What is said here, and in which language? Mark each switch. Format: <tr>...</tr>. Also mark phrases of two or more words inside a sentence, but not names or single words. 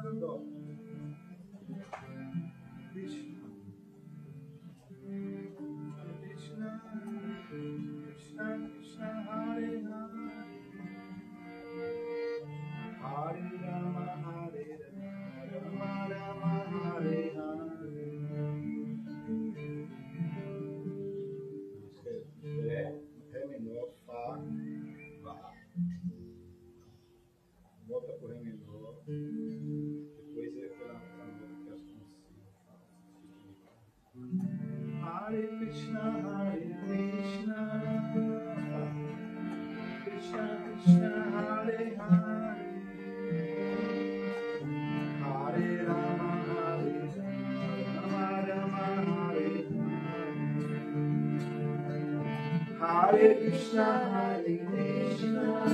<pt>Krishna, Hare Krishna, Krishna Krishna, Hare Hare, Hare Rama, Hare Rama, Rama Rama, Hare Hare. Ré, Ré menor, Fá, Vá. Volta pro Ré menor. Depois é aquela nota que as consigo. Hare Krishna, Hare Krishna, Krishna Krishna, Hare Hare, Hare Rama, Hare Rama, Rama Hare Hare, Hare Krishna, Hare Krishna,</pt>